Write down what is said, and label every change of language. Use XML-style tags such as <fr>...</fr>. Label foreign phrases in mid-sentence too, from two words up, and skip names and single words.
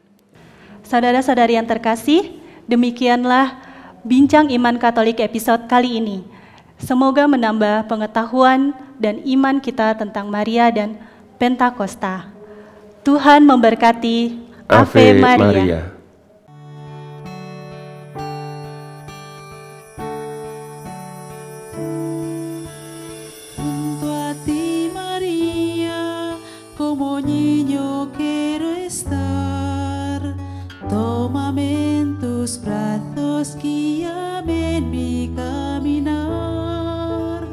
<id>Saudara-saudari yang terkasih, demikianlah Bincang Iman Katolik episode kali ini. Semoga menambah pengetahuan dan iman kita tentang Maria dan Pentakosta. Tuhan memberkati.</id> <la>Ave Maria.</la> <es>Junto a ti, María, como niño quiero estar. Tómame en tus brazos, guíame en mi caminar.</es>